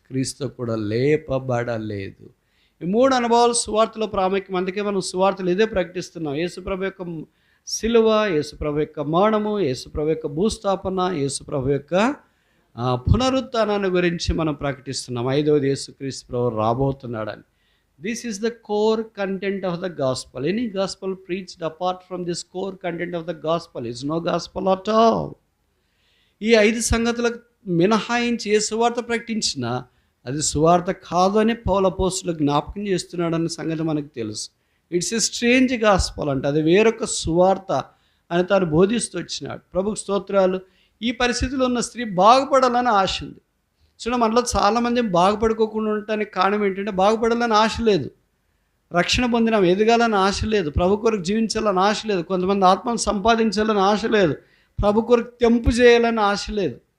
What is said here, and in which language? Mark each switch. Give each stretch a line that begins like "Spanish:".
Telugu: క్రీస్తుతో కూడా లేపబడలేదు. ఈ 3 అనుభవాలు సువార్తలో ప్రాముఖ్యం. అందుకే మనం సువార్తలు ఇదే ప్రకటిస్తున్నాం. యేసుప్రభు యొక్క సిలువ, యేసుప్రభు యొక్క మరణము, యేసుప్రభు యొక్క భూస్థాపన, యేసుప్రభు యొక్క పునరుత్థానాన్ని గురించి మనం ప్రకటిస్తున్నాం. 5వది యేసుక్రీస్తు ప్రభు రాబోతున్నాడని.
English: This is the core content of the gospel. Any gospel preached apart from this core content of the gospel is no gospel at all.
Telugu: ఈ 5 సంగతులకు మినహాయించి ఏ సువార్త ప్రకటించినా అది సువార్త కాదని పౌలు అపోస్తలుడు జ్ఞాపకం చేస్తున్నాడన్న సంగతి మనకు తెలుసు.
English: it's a strange gospel
Telugu: అంటే అది వేరొక సువార్త అని తాను బోధిస్తూ వచ్చినాడు. ప్రభుకు స్తోత్రాలు. ఈ పరిస్థితిలో ఉన్న స్త్రీ బాగుపడాలని ఆశ ఉంది. చూడ, మనలో చాలామంది బాగుపడుకోకుండా ఉండటానికి కారణం ఏంటంటే బాగుపడాలని ఆశ లేదు, రక్షణ పొందినాం ఎదగాలని ఆశ లేదు, ప్రభు కొరకు జీవించాలని ఆశ లేదు, కొంతమంది ఆత్మను సంపాదించాలని ఆశ లేదు, ప్రభు కొరకు తెంపు చేయాలని ఆశ లేదు.